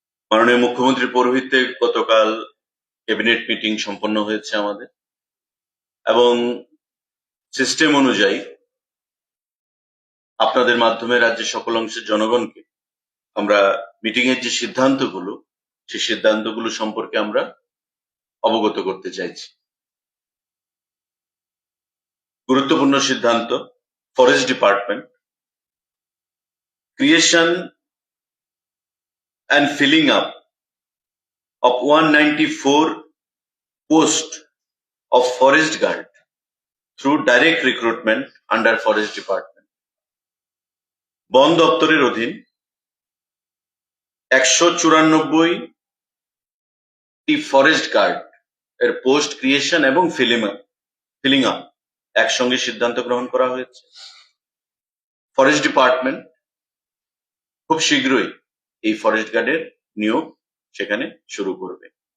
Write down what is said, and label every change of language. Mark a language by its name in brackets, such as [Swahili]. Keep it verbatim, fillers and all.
[Bangla] মাননীয় মুখ্যমন্ত্রীর পৌরোহিত্যে গতকাল ক্যাবিনেট মিটিং সম্পন্ন হয়েছে আমাদের, এবং সিস্টেম অনুযায়ী আপনাদের মাধ্যমে রাজ্যের সকল অংশের জনগণকে আমরা মিটিং এর যে সিদ্ধান্তগুলো সেই সিদ্ধান্তগুলো সম্পর্কে আমরা অবগত করতে চাইছি। গুরুত্বপূর্ণ সিদ্ধান্ত, [English] Forest department creation and filling up of one hundred ninety-four posts of forest guard through direct recruitment under forest department. [Bangla] বন দপ্তরের অধীন একশো চুরানব্বই ফরেস্ট গার্ড এর পোস্ট ক্রিয়েশন এবং ফিলিং আপ ফিলিং আপ একসঙ্গে সিদ্ধান্ত গ্রহণ করা হয়েছে। ফরেস্ট ডিপার্টমেন্ট খুব শীঘ্রই এই ফরেস্ট গার্ডের নিয়োগ সেখানে শুরু করবে।